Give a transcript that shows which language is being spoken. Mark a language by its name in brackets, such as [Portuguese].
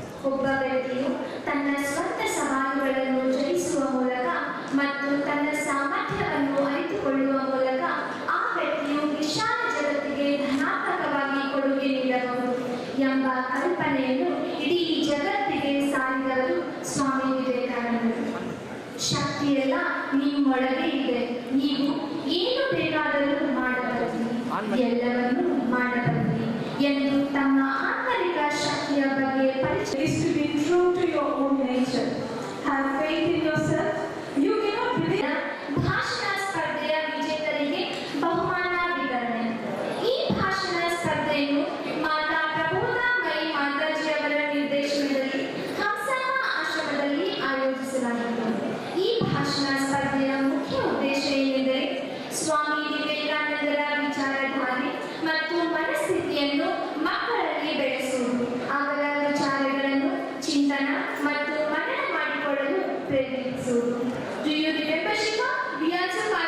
[Kannada] ಒಬ್ಬ ವ್ಯಕ್ತಿಯು ತನ್ನ ಸ್ವಂತ ಸವಾಲುಗಳನ್ನು ಜಯಿಸುವ ಮೂಲಕ ಮತ್ತು ತನ್ನ ಸಾಮರ್ಥ್ಯವನ್ನು ಅರಿತುಕೊಳ್ಳುವ ಮೂಲಕ ಆ ವ್ಯಕ್ತಿಯು ವಿಶಾಲ ಜಗತ್ತಿಗೆ ಧನಾತ್ಮಕವಾಗಿ ಕೊಡುಗೆ ನೀಡಬಹುದು ಎಂಬ ಕಲ್ಪನೆಯನ್ನು ಇಡೀ ಜಗತ್ತಿಗೆ ಸಾರಿದವರು ಸ್ವಾಮಿ ವಿವೇಕಾನಂದರು. ಶಕ್ತಿಯೆಲ್ಲ ನಿಮ್ಮೊಳಗೆ ಇದೆ, ನೀವು ಏನು ಬೇಕಾದರೂ ಮಾಡಬಲ್ಲಿರಿ, ಎಲ್ಲವನ್ನೂ ಮಾಡಬಲ್ಲಿರಿ ಎಂದು ತಮ್ಮ ಆಂತರಿಕ ಶಕ್ತಿಯ ಬಗ್ಗೆ ಪರಿಚಯ. [English] Is to be true to your own nature. Have faith in yourself. You cannot believe. [Kannada] ಭಾಷಣ ಸ್ಪರ್ಧೆಯ ವಿಜೇತರಿಗೆ ಬಹುಮಾನ ವಿತರಣೆ. ಈ ಭಾಷಣ ಸ್ಪರ್ಧೆಯನ್ನು ಮಾತಾ ಪ್ರಬೋಧಾಮಯಿ ಮಾತಾಜಿಯವರ ನಿರ್ದೇಶನದಲ್ಲಿ ಹಂಸಮ್ಮ ಆಶ್ರಮದಲ್ಲಿ ಆಯೋಜಿಸಲಾಗಿತ್ತು. ಈ ಭಾಷಣ ಸ್ಪರ್ಧೆಯ ಮುಖ್ಯ ಉದ್ದೇಶ ಏನೆಂದರೆ ಸ್ವಾಮಿ ವಿವೇಕಾನಂದರ ವಿಚಾರಧಾರೆ ಮತ್ತು ಮನಸ್ಥಿತಿಯನ್ನು ಮಕ್ಕಳಲ್ಲಿ ಬೆಳೆಸುವುದು, ಅವರ ವಿಚಾರಗಳನ್ನು ಚಿಂತನ ಮತ್ತು ಮನನ ಮಾಡಿಕೊಳ್ಳಲು ಪ್ರೇರೇಪಿಸುವುದು. [English] Do you remember, Shiva? We also